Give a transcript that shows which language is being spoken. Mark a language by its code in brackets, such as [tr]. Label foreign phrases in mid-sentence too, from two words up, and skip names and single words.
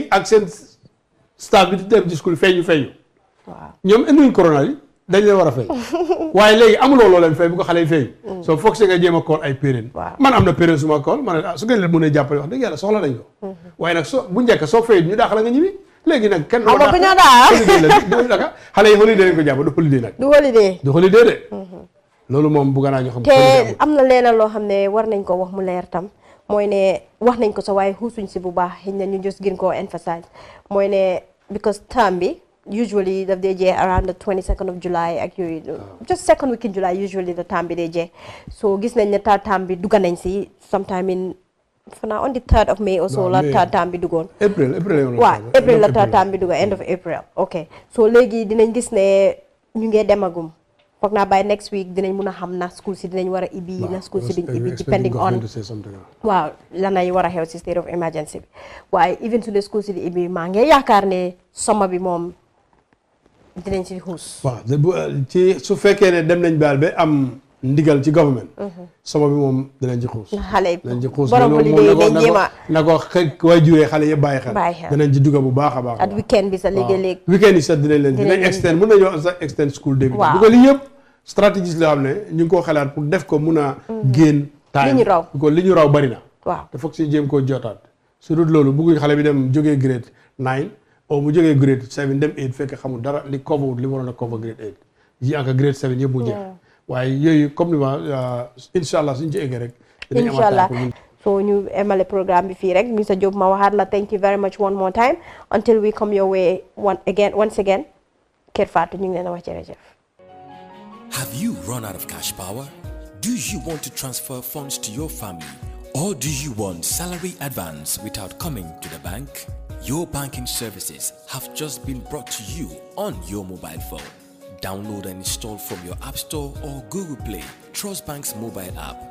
[wo] ak seen staff bi di dem ci school feeñu ñoom indiwuñ corona yi dañ leen war a fay waaye léegi amuloo loo leen fay bu ko xale yi fay soo foog see nga jéem a call ay parents man am na parents suma call man su ngeen leen mënee jàppale wax dëgg yàlla soxla nañ ko waaye nag soo bu njëkk soo fay ñu daax la nga ñibbi léegi nag kenn holiday la xale yi holiday lañ ko jàpp du holiday nag du holiday de loolu moom bëgg naa ñu xam. te am na leneen loo xam ne war nañ ko wax mu leer tam mooy ne wax nañ ko sa waaye xuusuñ si bu baax xëy na ñu just gën koo emphasize mooy ne because term bi usually daf dee jeex [en] around the 22nd of July [wo] ak yooyu [en] just second week in July usually [wo] the term bi dee jeex so gis nañ ne term bi dugga nañ si [en] sometime in [wo] fanaa [en] on the 3rd of May or so [wo] la term bi duggoon April waaw April la term bi dugga [en] end of April ok so [wo] léegi dinañ gis ne ñu ngee demagum foog naa [en] by next week [wo] dinañ mun a xam na school si dinañ war a ibbi na school si duñ ibbi depending on waaw lanay war a xew si [en] state of emergency [wo] bi waaye even su dee school si di ibbi maa ngi yaakaar ne summer bi moom dinañ si xuus waaw ci su fekkee ne dem nañ baal ba am ndigal ci government summer bi moom dinañ ci xuus xale yi dinañ ci xuus borom holiday dañ jéema na ko waay juree xale yëpp bàyyi xel dinañ ci dugga bu baax a baax [en] at weekend [wo] bi sax léegi-léegi weekend yi sax dinañ extend mën nañoo sax [en] extend school day [wo] bi bu ko li yëpp stratégie la xam ne ñu ngi koo xalaat pour def ko mun a génn time li ñu raw bari na waaw te foog si jéem koo jotaat su dul loolu bëgguñ xale bi dem jógee grade 9 o mu jógee grade 7 dem 8 fekk xamul dara li cover li waroon a cover grade 8 yi ak grade 7 yëpp mu jeex waaye yooyu comme ni ma [ar] incha allah [wo] suñu ci eggee rek [ar] incha allah [wo] so ñu emale programme bi fii rek Mr Jobe ma waxaat la [en] thank you very much one more time until we come your way once again [wo] Kër Fatou ñu ngi leen a wax jërëjëf. [en] Have you run out of cash power? Do you want to transfer funds to your family? Or do you want salary advance without coming to the bank? Your banking services have just been brought to you on your mobile phone. Download and install from your App Store or Google Play Trust Bank's mobile app.